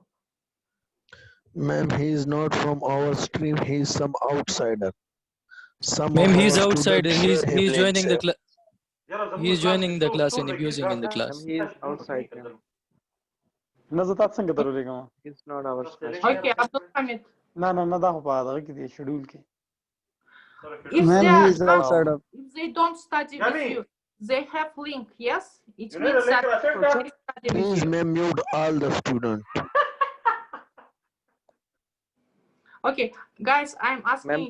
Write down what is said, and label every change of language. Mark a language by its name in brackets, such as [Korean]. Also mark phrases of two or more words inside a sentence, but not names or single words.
[English] Ma'am, he is not from our stream. He is some outsider. Ma'am, he is outsider. He's joining the class. He is joining the class and abusing in the class. He is outside. نزلت څنګه درولېګم It's not our stream. Okay, Abdul Hamid. [Pashto] نه دا خو په هغه کې دی شیډول کې [English] If Ma'am, they he are is outsider. if they don't study with you, they have link, yes? It means that they study with Please, you. ma'am, mute all the students. Okay, guys, I'm asking Ma'am,